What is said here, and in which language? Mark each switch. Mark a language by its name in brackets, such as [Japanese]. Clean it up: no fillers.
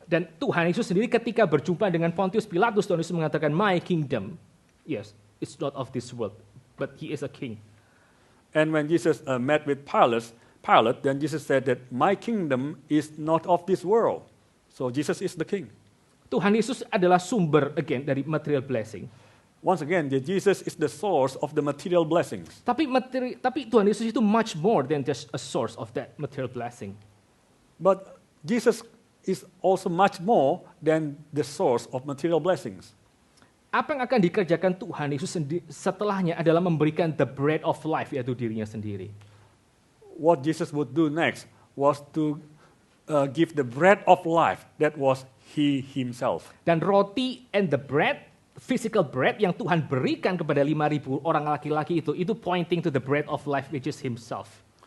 [Indonesian] Dan Tuhan Yesus sendiri ketika berjumpa dengan Pontius Pilatus, Tuhan Yesus mengatakan, [English] my kingdom, yes, it's not of this world, but He is a king. And when Jesus met with Pilate, then Jesus said that my kingdom is not of this world. So Jesus is the king. [Indonesian] Tuhan Yesus adalah sumber, [English] again, [Indonesian] dari [English] material blessing. Once again, Jesus is the source of the material blessings. [Indonesian] Tapi Tuhan Yesus itu [English] much more than just a source of that material blessing. But Jesus is also much more than the source of material blessings. [Indonesian] Apa yang akan dikerjakan Tuhan Yesus setelahnya adalah memberikan [English] the bread of life, [Indonesian] yaitu dirinya sendiri. [English] What Jesus would do next was to give the bread of life that was He Himself. [Indonesian] Dan roti [English] and the bread, physical bread [Indonesian] yang Tuhan berikan kepada 5,000 orang laki-laki itu [English] pointing to the bread of life which is Himself.